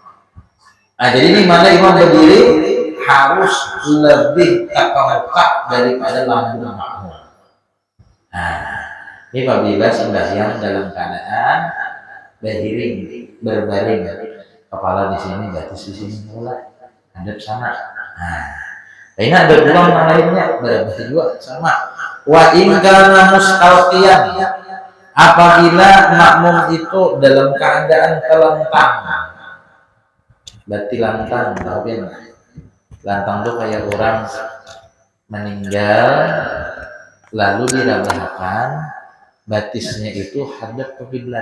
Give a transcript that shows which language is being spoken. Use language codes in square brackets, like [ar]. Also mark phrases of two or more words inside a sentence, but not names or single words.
[bjn] Nah, jadi di mana imam berdiri harus lebih takamuka daripada lambung makmum. Nah, ini apabila sembahyang dalam keadaan berbaring, kepala di sini, batis di sini, mulai hadap sana. Nah, ini ada ulang yang lainnya, berapa juga sama. [ar] وإن كان مستلقيا, [bjn] apabila makmum itu dalam keadaan telentang, berarti lantang, tapi lantang tuh kayak orang meninggal lalu dirabahkan, batisnya itu hadap ke kiblat.